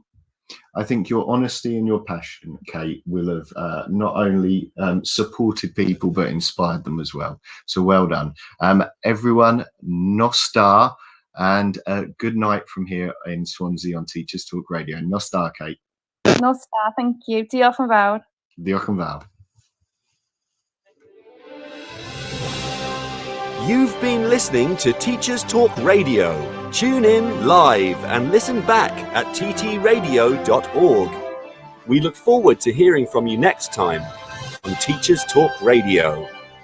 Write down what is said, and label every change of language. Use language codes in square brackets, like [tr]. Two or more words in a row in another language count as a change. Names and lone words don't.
[en] I think your honesty and your passion, Kate, will have not only supported people, but inspired them as well. So well done. Everyone, Nostar, and good night from here in Swansea on Teachers Talk Radio. Nostar, Kate. Nostar, thank you. [cy] Diolch yn fawr. Diolch yn fawr. [en] You've been listening to Teachers Talk Radio. Tune in live and listen back at ttradio.org. We look forward to hearing from you next time on Teachers Talk Radio.